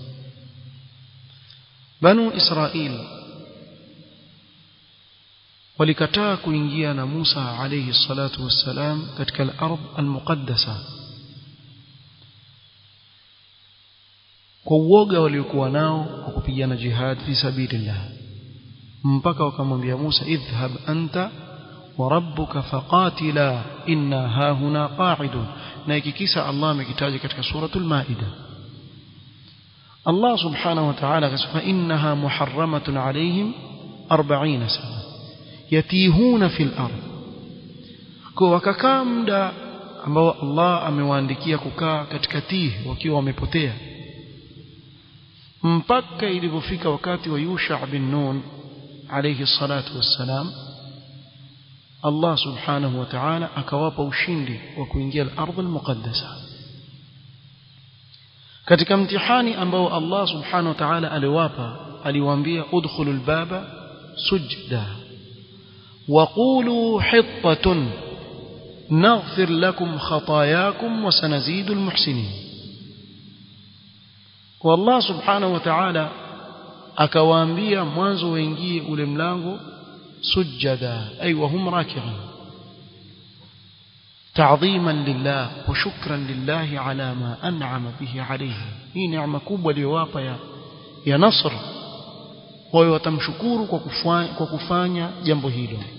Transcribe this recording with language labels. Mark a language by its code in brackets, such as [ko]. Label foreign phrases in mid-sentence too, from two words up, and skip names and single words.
[sw] Banu Israili walikataa kuingia na Musa [ar] عليه الصلاة والسلام [sw] katika [ar] الأرض المقدسة [sw] kwa uoga waliokuwa nao kwa kupigana [ar] جهاد في سبيل الله, [sw] mpaka wakamwambia Musa, [ar] اذهب أنت وربك فقاتلا إنا هاهنا قاعدون. [sw] na ikikisa Allah amekitaja katika suratul Maida. Allah [ar] سبحانه وتعالى [sw] akasema [ar] إنها محرمة عليهم 40 سنة يتيهون في الأرض, [sw] kwa wakakaa muda ambao Allah amewaandikia kukaa katika tihi wakiwa wamepotea, mpaka ilipofika wakati wa Yusha bin Nun [ar] عليه الصلاة والسلام, [sw] Allah [ar] سبحانه وتعالى [sw] akawapa ushindi wa kuingia [ar] الأرض المقدسة. [sw] katika mtihani ambao Allah [ar] سبحانه وتعالى [sw] aliwapa, aliwaambia [ar] ادخلوا الباب سجدا وقولوا حطة نغفر لكم خطاياكم وسنزيد المحسنين. والله سبحانه وتعالى [sw] akawaambia mwanzo waingie ule mlango [ar] سجدا أي وهم راكعون تعظيما لله وشكرا لله على ما أنعم به عليه. [sw] Hii neema kubwa aliyowapa ya nasr, kwa hiyo watamshukuru kwa kufanya jambo hilo.